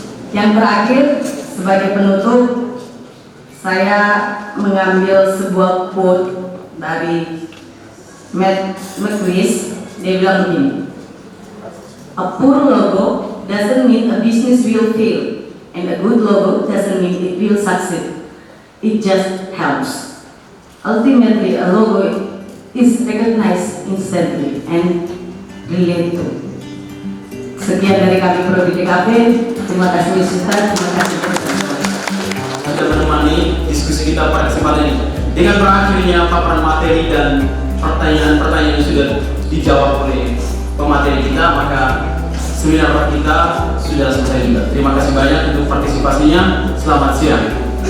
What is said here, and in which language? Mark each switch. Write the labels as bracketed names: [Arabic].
[Indonesian] Yang terakhir sebagai penutup, saya mengambil sebuah quote dari Matt McQuist. Dia bilang begini, [English] "A poor logo doesn't mean a business will fail, and a good logo doesn't mean it will succeed. It just helps. Ultimately, a logo is recognized instantly and related to." [Indonesian] Sekian dari kami Prodi DKV. Terima kasih Ustaz, terima kasih sudah menemani diskusi kita pada kesempatan ini. Dengan berakhirnya paparan materi dan pertanyaan-pertanyaan yang sudah dijawab oleh pemateri kita, maka seminar kita sudah selesai juga. Terima kasih banyak untuk partisipasinya. Selamat siang.